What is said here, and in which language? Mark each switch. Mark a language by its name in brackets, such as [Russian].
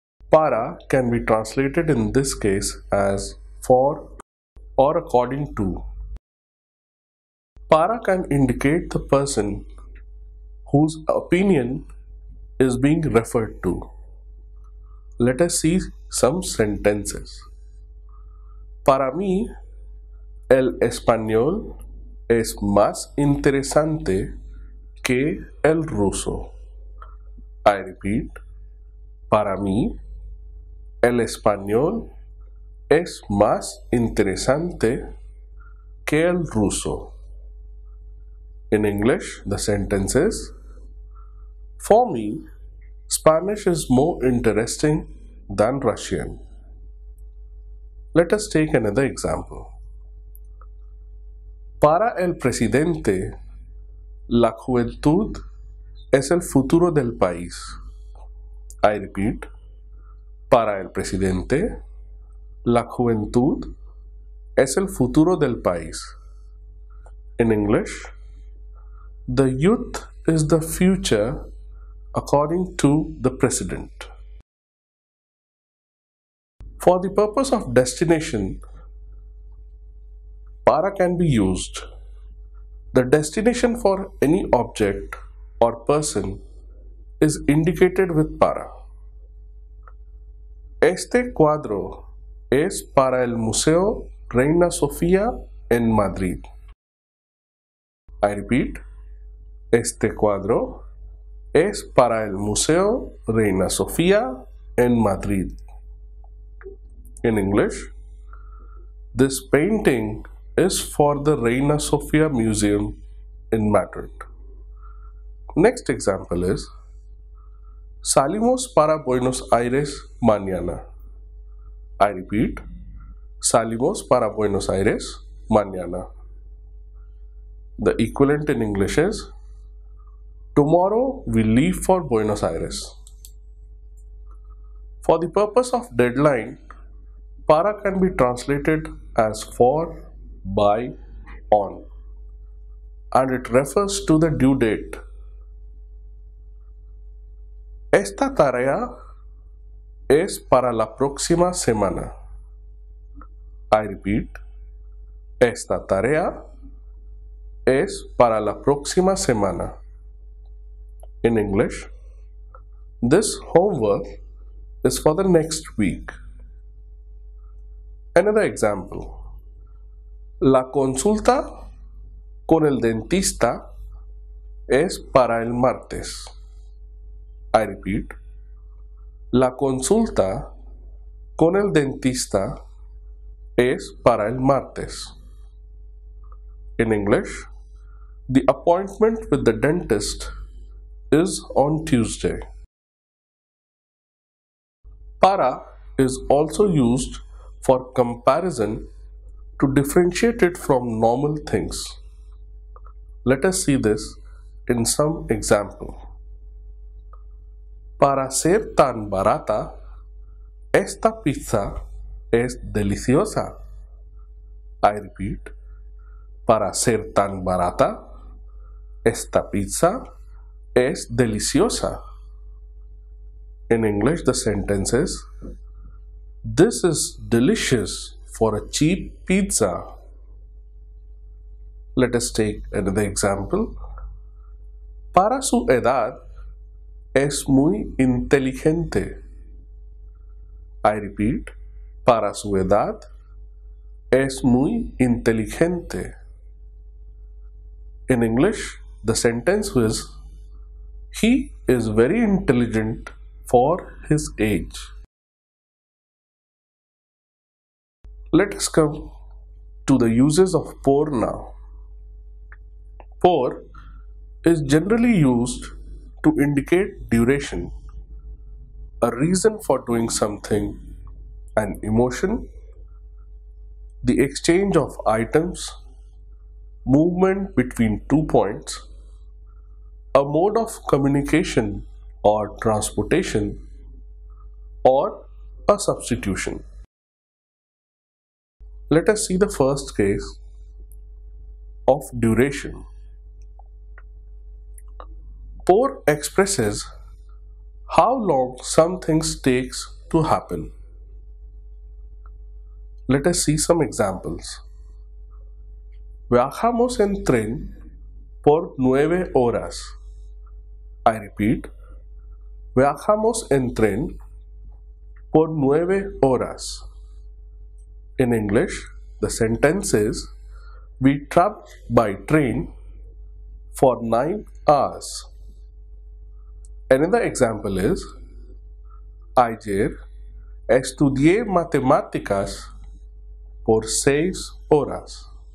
[English] Para can be translated in this case as for or according to. Para can indicate the person whose opinion is being referred to. Let us see some sentences. [Spanish] Para mí, el español es más interesante que el ruso. [English] I repeat, [Spanish] para mí, el español es más interesante que el ruso. [English] In English, the sentence is, for me, Spanish is more interesting than Russian. Let us take another example. [Spanish] Para el presidente, la juventud es el futuro del país. [English] I repeat, [Spanish] para el presidente, la juventud es el futuro del país. [English] In English, the youth is the future according to the president. For the purpose of destination, para can be used. The destination for any object or person is indicated with para. [Spanish] Este cuadro es para el Museo Reina Sofía en Madrid. [English] I repeat, [Spanish] este cuadro es para el Museo Reina Sofía en Madrid. [English] In English, this painting is for the Reina Sofía Museum in Madrid. Next example is, [Spanish] salimos para Buenos Aires mañana. [English] I repeat, [Spanish] salimos para Buenos Aires mañana. [English] The equivalent in English is, tomorrow we leave for Buenos Aires. For the purpose of deadline, para can be translated as for, by, on, and it refers to the due date. [Spanish] Esta tarea es para la próxima semana. [English] I repeat, [Spanish] esta tarea es para la próxima semana. [English] In English, this homework is for the next week. Another example. [Spanish] La consulta con el dentista es para el martes. [English] I repeat, [Spanish] la consulta con el dentista es para el martes. [English] In English, the appointment with the dentist is on Tuesday. Para is also used for comparison to differentiate it from normal things. Let us see this in some example. [Spanish] Para ser tan barata, esta pizza es deliciosa. [English] I repeat, [Spanish] para ser tan barata, esta pizza es deliciosa. [English] In English, the sentence is, this is delicious for a cheap pizza. Let us take another example. [Spanish] Para su edad, es muy inteligente. [English] I repeat, [Spanish] para su edad, es muy inteligente. [English] In English, the sentence is, he is very intelligent for his age. Let us come to the uses of por now. Por is generally used to indicate duration, a reason for doing something, an emotion, the exchange of items, movement between 2 points, a mode of communication or transportation, or a substitution. Let us see the first case of duration. Por expresses how long some things takes to happen. Let us see some examples. [Spanish] Viajamos en tren por 9 horas. [English] I repeat, [Spanish] viajamos en tren por 9 horas. [English] In English, the sentence is, we traveled by train for 9 hours. Another example is, [Spanish] ayer estudié matemáticas por 6 horas.